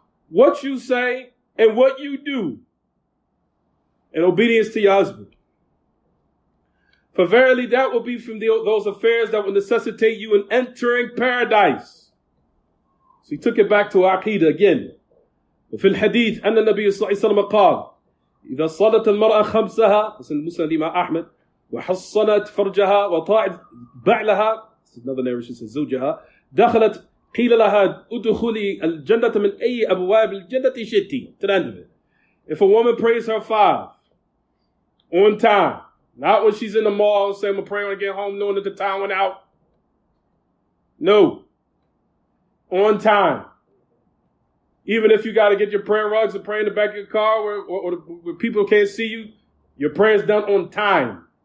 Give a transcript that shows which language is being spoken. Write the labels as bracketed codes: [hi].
[en] What you say and what you do in obedience to your husband. For verily that will be from those affairs that will necessitate you in entering paradise. So he took it back to Aqidah again. [ar] وفي الحديث أن النبي صلى الله عليه وسلم قال إذا صلت المرأة خمسها مثل مسلم الإمام أحمد وحصنت فرجها وطاعت بعلها [en] another narration says [ar] زوجها دخلت قيل لها ادخلي الجنة من أي أبواب الجنة شئتِ. [en] To the end of it. If a woman prays her 5 on time, not when she's in the mall saying I'm going to pray when I get home knowing that the time went out. No. On time. Even if you got to get your prayer rugs and pray in the back of your car where people can't see you, your prayer's done on time.